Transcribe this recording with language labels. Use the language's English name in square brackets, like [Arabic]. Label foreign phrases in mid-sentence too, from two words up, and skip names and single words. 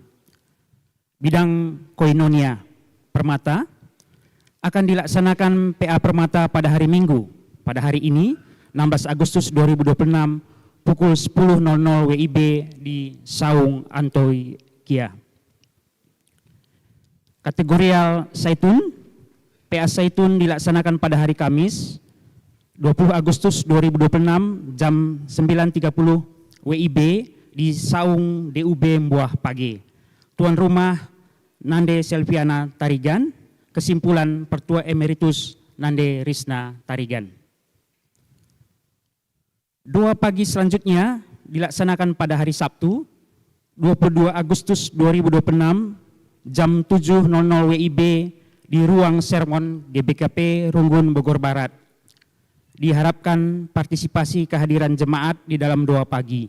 [Indonesian] Bidang koinonia permata akan dilaksanakan PA Permata pada hari Minggu, pada hari ini 16 Agustus 2026 pukul 10.00 WIB di Saung Antoikia. Kategorial Zaitun, PA Zaitun dilaksanakan pada hari Kamis 20 Agustus 2026 jam 9.30 WIB di Saung DUB Mbuah Page. Tuan rumah Nande Selviana Tarigan. Kesimpulan Pertua Emeritus Nande Risna Tarigan. Doa pagi selanjutnya dilaksanakan pada hari Sabtu 22 Agustus 2026 jam 7.00 WIB di ruang sermon GBKP Runggun Bogor Barat. Diharapkan partisipasi kehadiran jemaat di dalam doa pagi.